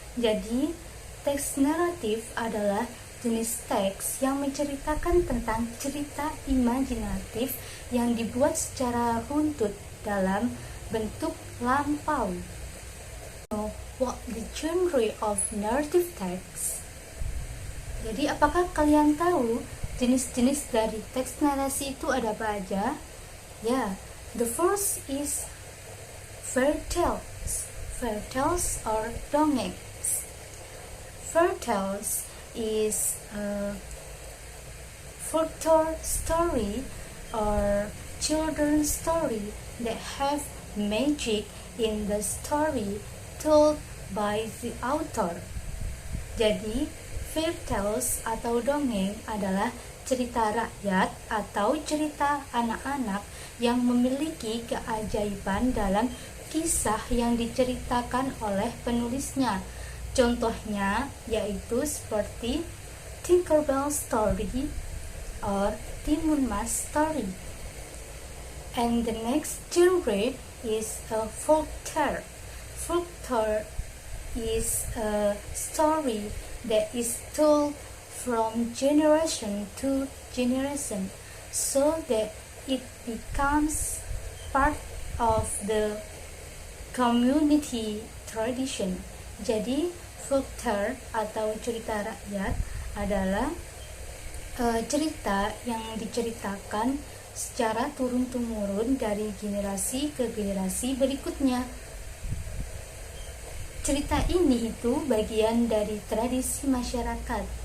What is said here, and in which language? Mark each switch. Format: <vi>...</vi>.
<id>Jadi, teks naratif adalah jenis teks yang menceritakan tentang cerita imajinatif yang dibuat secara runtut dalam bentuk lampau.</id> <en>What the genre of narrative text?</en> <id>Jadi, apakah kalian tahu jenis-jenis dari teks narasi itu ada apa aja?</id> <en>Ya, the first is fairy tales. Fairy tales or dongengs. Fairy tales is a folklore story or children's story that have magic in the story told by the author.</en> <id>Jadi, fairy tales atau dongeng adalah cerita rakyat atau cerita anak-anak yang memiliki keajaiban dalam kisah yang diceritakan oleh penulisnya. Contohnya yaitu seperti Tinkerbell Story or Timun Mas Story.</id> <en>And the next genre is a folktale. Folktale is a story that is told from generation to generation so that it becomes part of the community tradition.</en> <id>Jadi, folktale atau cerita rakyat adalah cerita yang diceritakan secara turun-temurun dari generasi ke generasi berikutnya. Cerita ini itu bagian dari tradisi masyarakat.</id>